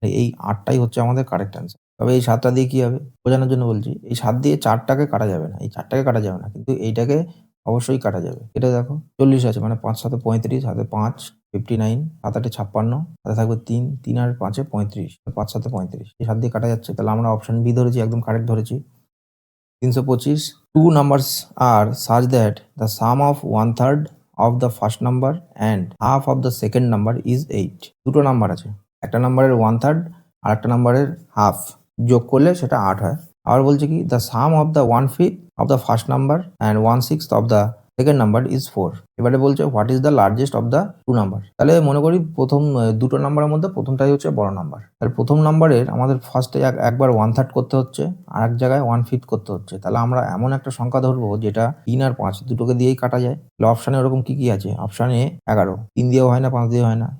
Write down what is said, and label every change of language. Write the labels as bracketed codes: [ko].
[bn] এই 8টাই হচ্ছে আমাদের কারেক্ট অ্যান্সার। তবে এই 7টা দিয়ে কি হবে বোঝানোর জন্য বলছি, এই 7 দিয়ে 4টাকে কাটা যাবে না, এই 4টাকে কাটা যাবে না, কিন্তু এইটাকে অবশ্যই কাটা যাবে। এটা দেখো 40 আছে মানে 5 7 35, হাতে 5 59, 7 8 56, হাতে থাকবে 3, 3 আর 5 35, 5 7 35, এই 7 দিয়ে কাটা যাচ্ছে, তাহলে আমরা অপশন বি ধরেছি, একদম কারেক্ট ধরেছি। [en] 325, two numbers are such that the sum of 1/3 of the first number and half of the second number is 8. [bn] দুটো নাম্বার আছে, একটা নাম্বারের 1/3 আর একটা নাম্বারের হাফ, যোগ করলে সেটা 8 হয়। আবার বলছে কি, [en] the sum of the 1/5 of the first number and 1/6 of the second number is 4. [bn] এবারে বলছে [en] What is the largest of the two number. [bn] তাহলে মনে করি প্রথম দুটো নাম্বারের মধ্যে প্রথমটাই হচ্ছে বড় নাম্বার, তাহলে প্রথম নাম্বারের আমাদের ফার্স্টে একবার 1/3 করতে হচ্ছে, আর এক জায়গায় 1/5 করতে হচ্ছে, তাহলে আমরা এমন একটা সংখ্যা ধরবো যেটা 3 আর 5 দুটোকে দিয়েই কাটা যায়। তাহলে অপশানে ওরকম কি কি আছে? অপশান এ 11, 3 দিয়েও হয় না, 5 দিয়ে হয় না।